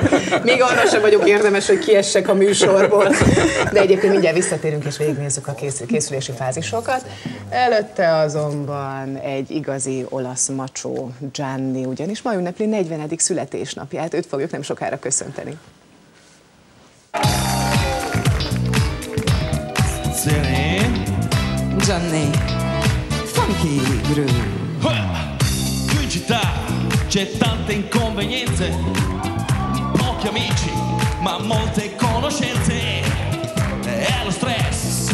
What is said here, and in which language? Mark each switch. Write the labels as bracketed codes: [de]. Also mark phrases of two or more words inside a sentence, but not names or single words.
[hu] Még arra sem vagyok érdemes, hogy kiessek a műsorból. De egyébként mindjárt visszatérünk és végignézzük a készülési fázisokat. Előtte azonban egy igazi olasz macsó, Gianni, ugyanis ma ünnepli 40. születésnapját. Őt fogjuk nem sokára köszönteni. Gianni, [en] funky groove. [it] Qui in città c'è tante inconvenienze, pochi amici ma molte conoscenze, e lo stress